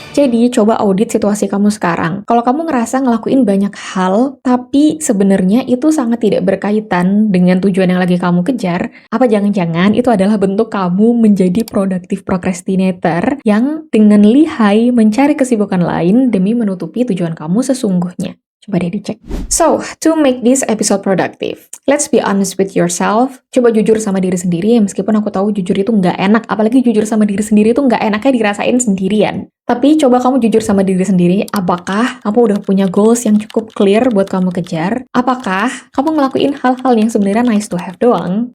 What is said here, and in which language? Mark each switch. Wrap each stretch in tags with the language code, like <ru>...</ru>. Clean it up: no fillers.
<id>Jadi, coba audit situasi kamu sekarang. Kalau kamu ngerasa ngelakuin banyak hal, tapi sebenarnya itu sangat tidak berkaitan dengan tujuan yang lagi kamu kejar, apa jangan-jangan itu adalah bentuk kamu menjadi productive procrastinator yang dengan lihai mencari kesibukan lain demi menutupi tujuan kamu sesungguhnya. Coba deh dicek.</id> <en>So, to make this episode productive, let's be honest with yourself.</en> <id>Coba jujur sama diri sendiri, meskipun aku tahu jujur itu nggak enak, apalagi jujur sama diri sendiri itu nggak enaknya dirasain sendirian. Tapi coba kamu jujur sama diri sendiri, apakah kamu udah punya goals yang cukup clear buat kamu kejar? Apakah kamu ngelakuin hal-hal yang sebenarnya</id> <en>nice to have</en> <id>doang?</id>